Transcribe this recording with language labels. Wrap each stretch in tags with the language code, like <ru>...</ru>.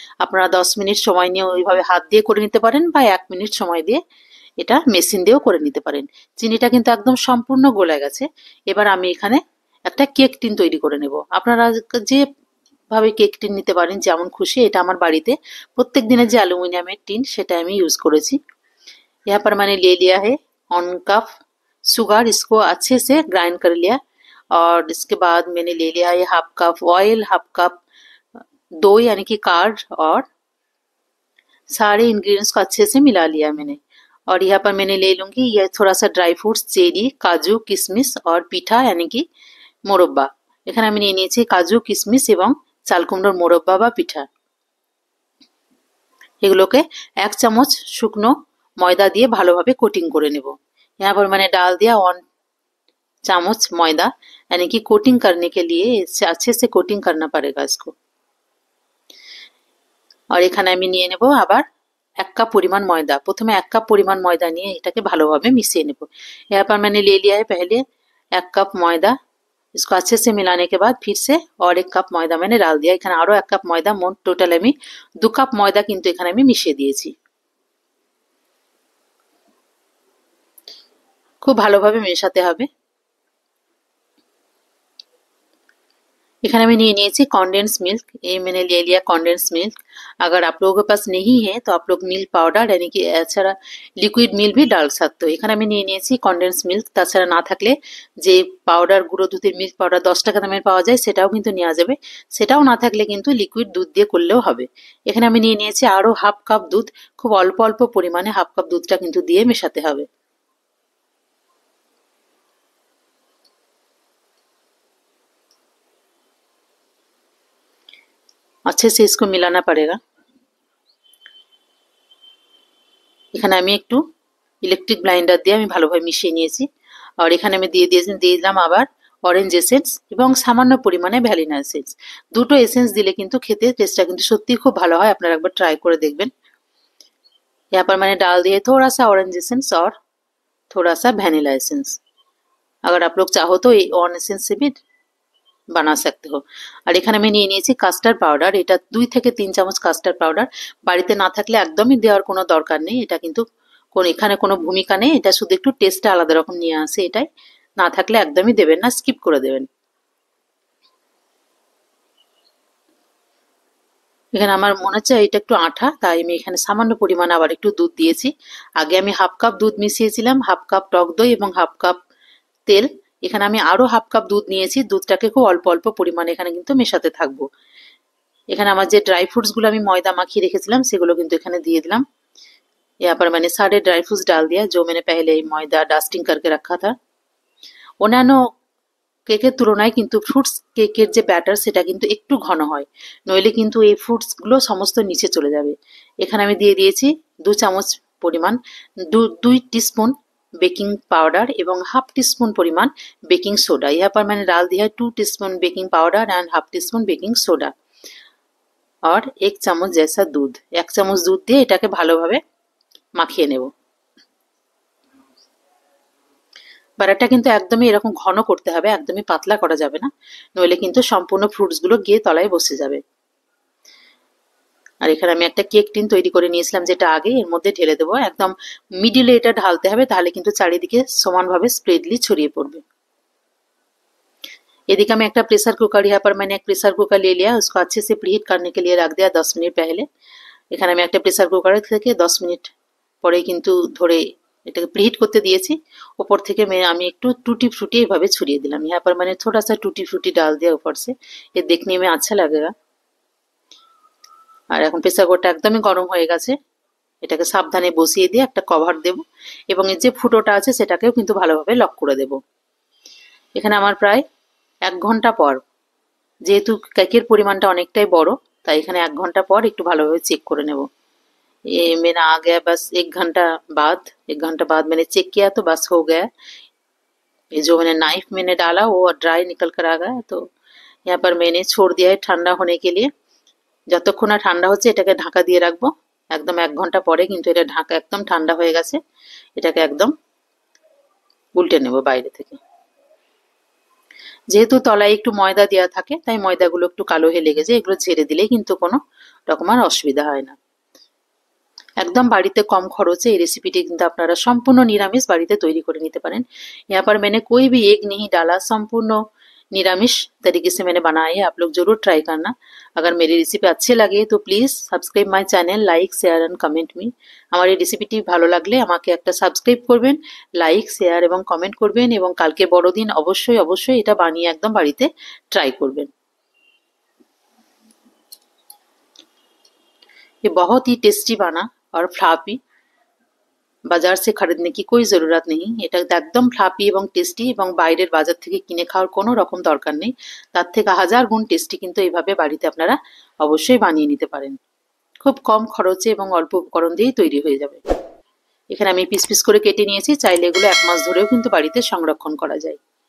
<bn>আপনারা 10 মিনিট সময় নিয়ে ওইভাবে হাত দিয়ে করে নিতে পারেন বা 1 মিনিট সময় দিয়ে এটা মেশিন দিয়েও করে নিতে পারেন। চিনিটা কিন্তু একদম সম্পূর্ণ গলে গেছে। এবার আমি এখানে একটা কেক টিন তৈরি করে নেব। আপনারা যেভাবে কেক টিন নিতে পারেন যেমন খুশি। এটা আমার বাড়িতে প্রত্যেক দিনের যে অ্যালুমিনিয়ামের টিন সেটা আমি ইউজ करेছি।</bn> <hi>यहाँ पर मैंने ले लिया है 1 कप शुगर, इसको अच्छे से ग्राइंड कर लिया। और इसके बाद मैंने ले लिया है half cup oil, half cup दो यानी कि कार्ड, और सारे इंग्रेडिएंट्स को अच्छे से मिला लिया मैंने। और यहाँ पर मैंने ले लूंगी यह थोड़ा सा ड्राई फ्रूट्स, चेरी, काजू, किशमिश और পিঠা यानी कि মোরব্বা।</hi> <bn>এখানে আমি নিয়ে নিয়েছি কাজু, কিশমিশ এবং চালকুমড়োর মোরব্বা বা পিঠা। এগুলোকে 1 চামচ শুকনো ময়দা দিয়ে ভালোভাবে কোটিং করে নেব।</bn> <hi>यहाँ पर मैंने डाल दिया 1 চামচ ময়দা, यानी कि कोटिंग करने के लिए इससे अच्छे से कोटिंग करना पड़ेगा इसको।</hi> <bn>और এখানে আমি নিয়ে নেব আবার 1 কাপ परिमाण ময়দা। প্রথমে 1 কাপ परिमाण ময়দা নিয়ে এটাকে ভালোভাবে মিশিয়ে নেব।</bn> <hi>यहाँ पर मैंने ले लिया है पहले 1 কাপ ময়দা। इसको अच्छे से मिलाने के बाद फिर से और 1 কাপ ময়দা मैंने डाल दिया।</hi> <bn>এখানে আরো 1 কাপ ময়দা, মোট টোটাল আমি 2 কাপ ময়দা কিন্তু এখানে আমি মিশিয়ে দিয়েছি। খুব ভালোভাবে মেশাতে হবে। এখানে আমি নিয়ে নিয়েছি কনडेंस मिल्क।</bn> <hi>ये मैंने ले लिया कॉन्डेंस मिल्क। अगर आप लोगों के पास नहीं है तो आप लोग मिल्क पाउडर यानी कि এছাড়া লিকুইড মিল্ক भी डाल सकते हो।</hi> <bn>এখানে আমি নিয়ে নিয়েছি কনडेंस মিল্ক। তাছাড়া না থাকলে যে পাউডার গুঁড়ো দুধের মিল্ক পাউডার 10 টাকা দামের পাওয়া যায় সেটাও কিন্তু নেওয়া যাবে। সেটাও না থাকলে কিন্তু লিকুইড দুধ দিয়ে করলেও হবে। এখানে আমি নিয়ে নিয়েছি আরো হাফ কাপ দুধ। খুব অল্প অল্প পরিমাণে হাফ কাপ দুধটা কিন্তু দিয়ে মেশাতে হবে।</bn> <hi>अच्छे से इसको मिलाना पड़ेगा।</hi> <bn>এখানে আমি একটু ইলেকট্রিক ব্লাইন্ডার দিয়ে আমি ভালোভাবে মিশিয়ে নিয়েছি। আর এখানে আমি দিয়ে দিলাম আবার অরেঞ্জ এসেন্স এবং সামান্য পরিমাণে ভ্যানিলা এসেন্স। দুটো এসেন্স দিলে কিন্তু খেতে টেস্টটা কিন্তু সত্যিই খুব ভালো হয়। আপনারা একবার ট্রাই করে দেখবেন।</bn> <hi>यहाँ पर मैंने डाल दिया थोड़ा सा ऑरेंज एसेंस और थोड़ा सा वैनिला एसेंस। अगर आप लोग चाहो तो ये ऑन एसेंस से भी বানা सकते हो।</hi> <bn>আর এখানে আমি নিয়ে নিয়েছি কাস্টার্ড পাউডার। এটা 2 থেকে 3 চামচ কাস্টার্ড পাউডার। বাড়িতে না থাকলে একদমই দেওয়ার কোনো দরকার নেই। এটা কিন্তু এখানে কোনো ভূমিকা নেই। এটা শুধু একটু টেস্টটা আলাদা রকম নিয়ে আসে এটাই। না থাকলে একদমই দেবেন না, স্কিপ করে দেবেন। এখানে আমার মনে হচ্ছে এটা একটু আঠা, তাই আমি এখানে সামান্য পরিমাণে আবার একটু দুধ দিয়েছি। আগে আমি হাফ কাপ দুধ মিশিয়েছিলাম, হাফ কাপ টক দই এবং হাফ কাপ তেল। এখানে আমি আরো হাফ কাপ দুধ নিয়েছি। দুধটাকে খুব অল্প অল্প পরিমাণে এখানে কিন্তু মেশাতে থাকবো। এখানে আমার যে ড্রাই ফ্রুটস গুলো আমি ময়দা মাখিয়ে রেখেছিলাম সেগুলো কিন্তু এখানে দিয়ে দিলাম।</bn> <hi>यहाँ पर मैंने सारे ड्राई फ्रूट्स डाल दिया जो मैंने पहले ही ময়দা ডাস্টিং करके रखा था।</hi> <bn>অন্যান্য কেকের তুলনায় কিন্তু ফ্রুটস কেকের যে ব্যাটার সেটা কিন্তু একটু ঘন হয়, নইলে কিন্তু এই ফ্রুটস গুলো সমস্ত নিচে চলে যাবে। এখানে আমি দিয়ে দিয়েছি 2 চামচ পরিমাণ 2 टीस्पून बेकिंग पाउडर एवं हाफ टीस्पून परिमाण बेकिंग सोडा।</bn> <hi>यहाँ पर मैंने डाल दिया 2 teaspoon baking powder and half teaspoon baking soda और 1 চামচ जैसा दूध।</hi> <bn>1 চামচ দুধ দিয়ে এটাকে ভালোভাবে মাখিয়ে নেব। ব্যাটারটা কিন্তু একদমই এরকম ঘন করতে হবে, একদমই পাতলা করা যাবে না, নইলে কিন্তু সম্পূর্ণ ফ্রুটসগুলো গিয়ে তলায় বসে যাবে। আর এখানে আমি একটা কেক টিন তৈরি করে নিয়েছিলাম যেটা আগে, এর মধ্যে ঢেলে দেবো। একদম মিডিলে এটা ঢালতে হবে, তাহলে কিন্তু চারিদিকে সমানভাবে স্প্রেডলি ছড়িয়ে পড়বে।</bn> <hi>एदिके मैं एक प्रेशर कुकर, यहाँ पर मैंने एक प्रेशर कुकर ले लिया, उसको अच्छे से प्रीहीट करने के लिए रख दिया 10 मिनट पहले।</hi> <bn>এখানে আমি একটা প্রেসার কুকারে থেকে 10 মিনিট পরে কিন্তু ধরে এটাকে প্রিহিট করতে দিয়েছি। ऊपर থেকে আমি একটু टूटी फ्रूटी এইভাবে ছড়িয়ে দিলাম।</bn> <hi>यहाँ पर मैंने थोड़ा सा टूटी फ्रूटी डाल दिया ऊपर से, ये देखने में अच्छा लगेगा।</hi> <bn>আর এখন প্রেসার কুকারটা একদমই গরম হয়ে গেছে, এটাকে সাবধানে বসিয়ে দিয়ে একটা কভার দেব এবং এই যে ফুটোটা আছে সেটাকেও কিন্তু ভালোভাবে লক করে দেব। এখানে আমার প্রায় 1 ঘন্টা পর, যেহেতু কেকের পরিমাণটা অনেকটাই বড়, তাই এখানে 1 ঘন্টা পর একটু ভালোভাবে চেক করে নেব।</bn> <hi>ये मेरा आ गया बस 1 घंटा बाद मैंने चेक किया तो बस हो गया। ये जो मैंने नाइफ मैंने डाला वो ड्राई निकल कर आ गया। तो यहाँ पर मैंने छोड़ दिया है ठंडा होने के लिए।</hi> <bn>যতক্ষণ না ঠান্ডা হচ্ছে এটাকে ঢাকা দিয়ে রাখবো। একদম 1 ঘন্টা পরে কিন্তু এটা ঢাকা একদম ঠান্ডা হয়ে গেছে। এটাকে একদম উল্টে নেব বাইরে থেকে। যেহেতু তলায় একটু ময়দা দেওয়া থাকে তাই ময়দাগুলো একটু কালো হয়ে লেগে যায়, এগুলো ঝেড়ে দিলেই কিন্তু কোনো রকম আর অসুবিধা হয় না। একদম বাড়িতে কম খরচে এই रेसिपीटी কিন্তু আপনারা সম্পূর্ণ নিরামিষ বাড়িতে তৈরি করে নিতে পারেন।</bn> <hi>यहाँ पर मैंने कोई भी एग नहीं डाला, संपूर्ण निरामिष तरीके से मैंने बनाया है। आप लोग जरूर ट्राई करना। अगर मेरी रेसिपी अच्छी लगे तो please</hi> <en>Subscribe my channel, like share and comment me.</en> <bn>আমার এই রেসিপিটি ভালো লাগলে আমাকে একটা সাবস্ক্রাইব করবেন, লাইক শেয়ার এবং কমেন্ট করবেন এবং কালকে বড়দিন অবশ্যই অবশ্যই এটা বানিয়ে একদম বাড়িতে ট্রাই করবেন।</bn> <hi>ये बहुत ही टेस्टी बना और फ्लाफी, বাজার से खरीदने की कोई जरूरत नहीं।</hi> <bn>এটা একদম ফ্লাফি এবং টেস্টি এবং বাইরের বাজার থেকে কিনে খাওয়ার কোনো রকম দরকার নেই, তার থেকে 1000 গুণ টেস্টি কিন্তু এইভাবে বাড়িতে আপনারা অবশ্যই বানিয়ে নিতে পারেন। খুব কম খরচে এবং অল্প উপকরণ দিয়েই তৈরি হয়ে যাবে। এখানে আমি পিস পিস করে কেটে নিয়েছি, চাইলে এগুলো 1 মাস ধরেও কিন্তু বাড়িতে সংরক্ষণ করা যায়।</bn>